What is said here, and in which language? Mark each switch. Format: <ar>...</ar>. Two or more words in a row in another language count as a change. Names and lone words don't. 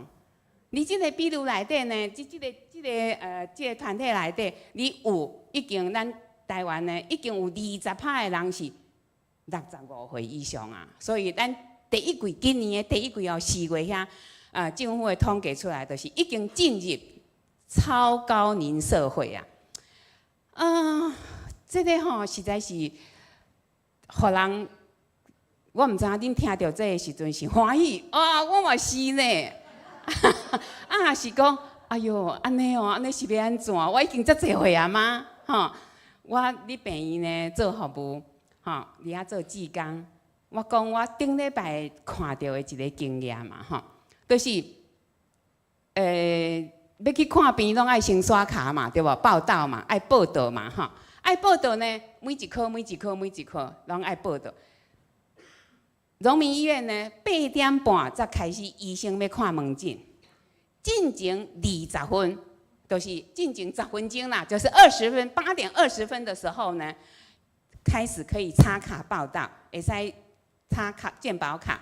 <nan>你这个比率内底呢，这个团体内底，你有已经咱台湾呢，已经有20%的人是65岁以上啊，所以咱今年的第一季哦，4月遐，政府的统计出来，就是已经进入超高龄社会啊。这个吼实在是互人，我毋知影恁听到这个时阵是欢喜啊，我嘛是呢。啊，是讲，哎哟，安尼哦，安尼是要安怎？我已经遮侪岁啊妈，吼，我伫病院呢做服务，吼，伫遐做志工。我讲我顶礼拜看到的一个经验嘛，吼，就是，要去看病拢爱先刷卡嘛，对无？报道嘛，爱报道嘛，吼，爱报道呢，每一科拢爱报道。荣民医院呢，8点半才开始，医生要看门诊，进前20分，就是进前10分钟啦，就是20分，8点20分的时候呢，开始可以插卡报道，会使插卡健保卡。</nan>